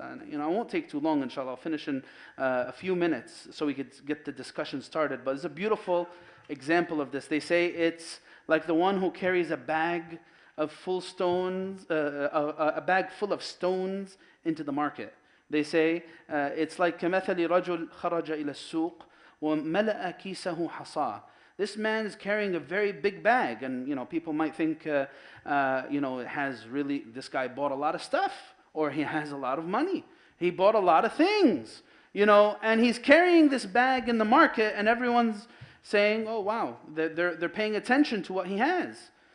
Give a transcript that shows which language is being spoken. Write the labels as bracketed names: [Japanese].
[English] I won't take too long, inshallah. I'll finish in a few minutes so we could get the discussion started. But it's a beautiful example of this. They say it's like the one who carries a bag of full stones, a bag full of stones into the market. They say it's like [Arabic] كمثل رجل خرج إلى السوق وملأ كيسه حصى. [English] This man is carrying a very big bag, and people might think it has really, this guy bought a lot of stuff, or he has a lot of money. He bought a lot of things, and he's carrying this bag in the market, and everyone's saying, oh wow, they're paying attention to what he has.